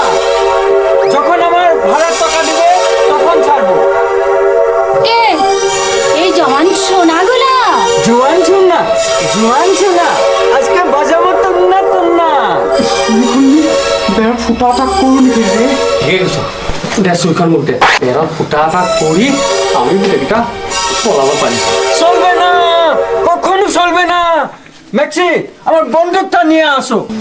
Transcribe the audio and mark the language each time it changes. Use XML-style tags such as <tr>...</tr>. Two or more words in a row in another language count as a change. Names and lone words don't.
<bn>যখন আমার ভাড়ার টাকা দিবে তখন ছাড়বো। কে? এই জওয়ান সোনাগুলা? জোয়ান শোনা, জোয়ান শোনা, আজকে বাজাবো তুন্না তুন্না। বেড়া ফুটাটা করুন রে।</bn> <as>ঠিক আছে দে চুলখন মোক দে, বেৰৰ ফুটা এটা কৰি আমি গোটেইকেইটা পলাব পাৰিম।</as> <bn>চলবে না, কখনো চলবে না। ম্যাক্সি, আমার বন্দুকটা নিয়ে আসো।</bn>